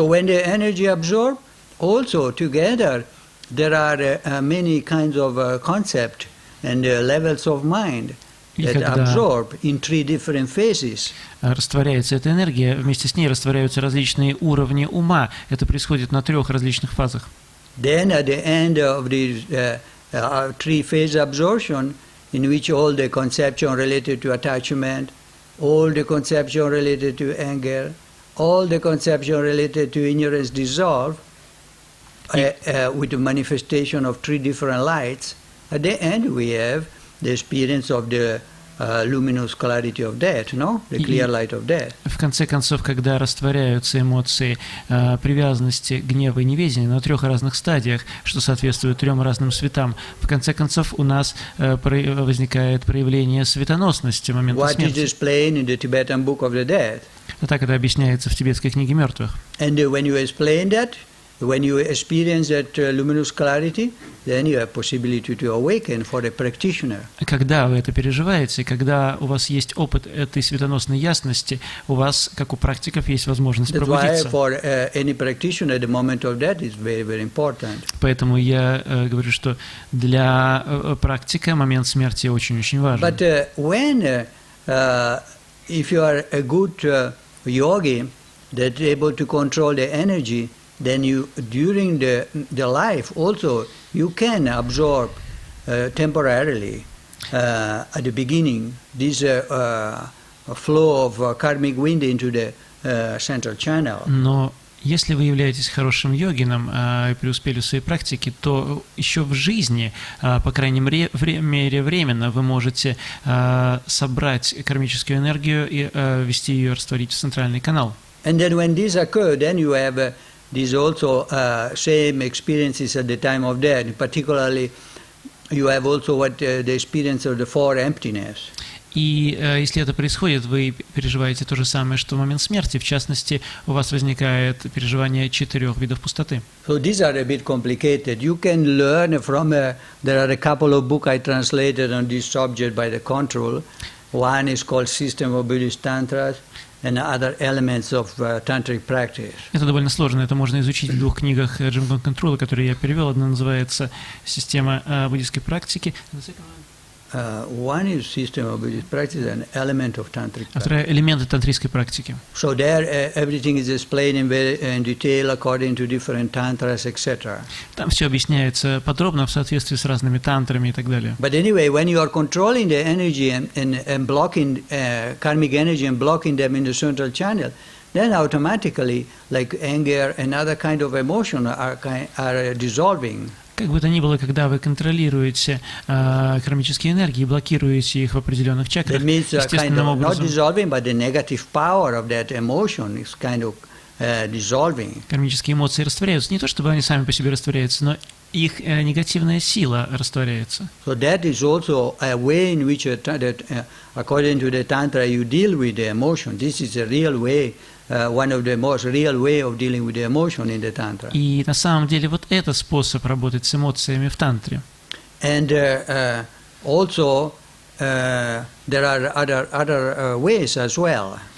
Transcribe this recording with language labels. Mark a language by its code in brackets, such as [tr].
[en] So when the energy absorb, also together there are many kinds of concept and levels of mind that absorb in three different phases. [ru] Растворяется эта энергия, вместе с ней растворяются различные уровни ума. Это происходит на 3 различных фазах. [en] Then at the end of the three-phase absorption, in which all the conception related to attachment, all the conception related to anger, all the conception related to ignorance dissolve with the manifestation of 3 different lights. At the end we have the experience of the luminous clarity of death, no? The clear light of death. [ru] В конце концов, когда растворяются эмоции привязанности, гнева и неведения на 3 разных стадиях, что соответствует 3 разным светам, в конце концов у нас возникает проявление светоносности в момент смерти. [en] What is explained in the Tibetan Book of the Dead. [ru] Так это объясняется в тибетской книге мертвых. [en] And when you explain that, when you experience that luminous clarity, then you have possibility to awaken for a practitioner. [ru] Когда вы это переживаете, когда у вас есть опыт этой светоносной ясности, у вас, как у практиков, есть возможность пробудиться. [en] That's why for any practitioner, the moment of death is very, very important. [ru] Поэтому я говорю, что для практика момент смерти очень-очень важен. [en] But when, if you are a good yogi that able to control the energy, then you, during the life also, you can absorb temporarily at the beginning this flow of karmic wind into the central channel. [ru] Но если вы являетесь хорошим йогином и преуспели в своей практике, то еще в жизни, по крайней мере временно, вы можете собрать кармическую энергию и вести ее, растворить в центральный канал. [en] And then when this occurs, then you have these also same experiences at the time of death. Particularly, you have also what the experience of the 4 emptiness. [ru] И если это происходит, вы переживаете то же самое, что в момент смерти. В частности, у вас возникает переживание 4 видов пустоты. [en] So these are a bit complicated. You can learn from. There are a couple of books I translated on this subject by the control. One is called System of Buddhist Tantras, and other elements of tantric practice. [ru] Это довольно сложно, это можно изучить в двух книгах Джимгон Контрола, которые я перевел. Одна называется «Система буддийской практики». [en] One is system of Buddhist practice and element of tantric [ru] А [en] practice. [ru] вторая — элементы тантрийской практики. [en] So there everything is explained in detail according to different tantras, etc. [ru] Там все объясняется подробно в соответствии с разными тантрами и так далее. [en] But anyway, when you are controlling the energy and blocking karmic energy and blocking them in the central channel, then automatically, like anger and other kind of emotion are dissolving. [ru] Как бы то ни было, когда вы контролируете кармические энергии и блокируете их в определенных чакрах, [en] That means kind [ru] естественным [en] of not [ru] образом [en] dissolving, but the negative power of that emotion is kind of dissolving. [ru] кармические эмоции растворяются. Не то, чтобы они сами по себе растворяются, но их негативная сила растворяется. [en] So that is also a way in which, according to the tantra, you deal with the emotion. This is a real way, one of the most real way of dealing with the emotion in the tantra. [ru] И на самом деле вот это способ работать с эмоциями в тантре. [en] And also there are other ways as well.